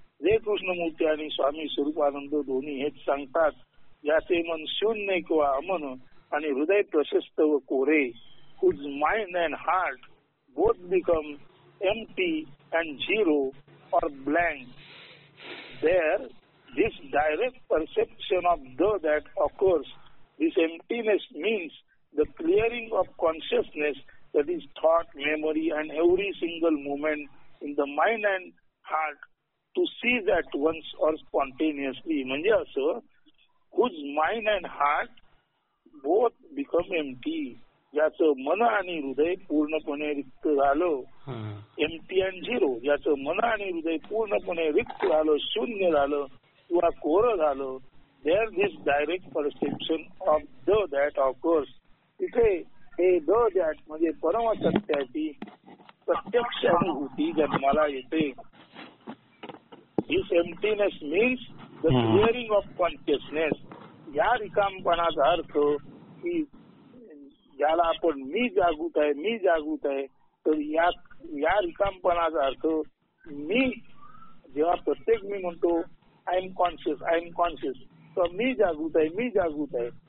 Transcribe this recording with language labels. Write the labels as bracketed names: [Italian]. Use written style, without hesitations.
[Marathi] जे कृष्णमूर्ती आणि स्वामी स्वरूपानंद दोन्ही हेच सांगतात, ज्याचे मन शून्य किंवा अमन आणि हृदय प्रशस्त व कोरे, [English] whose mind and heart both become empty and zero or blank. There, this direct perception of that occurs. This emptiness means the clearing of consciousness, that is thought, memory and every single moment in the mind and heart to seize at once or spontaneously. [Marathi] म्हणजे असं [English] whose mind and heart both become empty. [Marathi] ज्याचं मन आणि हृदय पूर्णपणे रिक्त झालं, [English] empty and zero, [Marathi] ज्याचं मन आणि हृदय पूर्णपणे रिक्त झालं, शून्य झालं किंवा कोरं झालं, [English] There this direct perception of the that occurs. [Marathi] तिथे हे द दॅट म्हणजे परमसत्याची प्रत्यक्ष अनुभूती जन्माला येते. [English] This emptiness means the clearing of consciousness. [Marathi] या रिकामपणाचा अर्थ की ज्याला आपण मी जागृत आहे, मी जागृत आहे, तर या रिकामपणाचा अर्थ मी जेव्हा प्रत्येक मी म्हणतो [English] I am conscious, I am conscious, [Marathi] तर मी जागृत आहे, मी जागृत आहे.